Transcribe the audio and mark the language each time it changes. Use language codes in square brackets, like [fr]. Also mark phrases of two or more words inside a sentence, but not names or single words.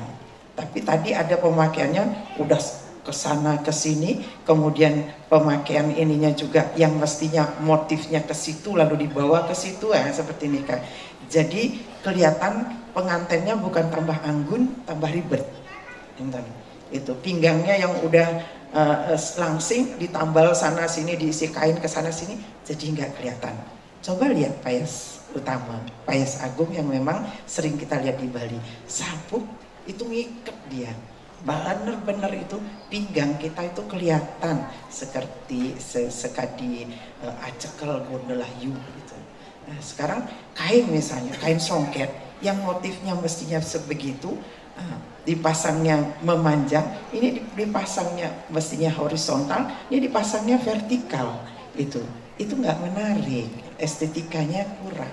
[id] Tapi tadi ada pemakaiannya udah kesana kesini, kemudian pemakaian ininya juga yang mestinya motifnya ke situ lalu dibawa ke situ ya, seperti ini Kak. Jadi kelihatan pengantinnya bukan tambah anggun, tambah ribet. Itu pinggangnya yang udah langsing ditambal sana sini, diisi kain ke sana sini, jadi nggak kelihatan. Coba lihat payas utama, payas agung yang memang sering kita lihat di Bali, sabuk itu ngikat dia. Benar-benar itu pinggang kita itu kelihatan seperti [ban] sekadi acekel gondelayu [id] gitu. Nah, sekarang kain misalnya, kain songket yang motifnya mestinya sebegitu, dipasangnya memanjang, ini dipasangnya mestinya horizontal, ini dipasangnya vertikal, itu nggak menarik, estetikanya kurang.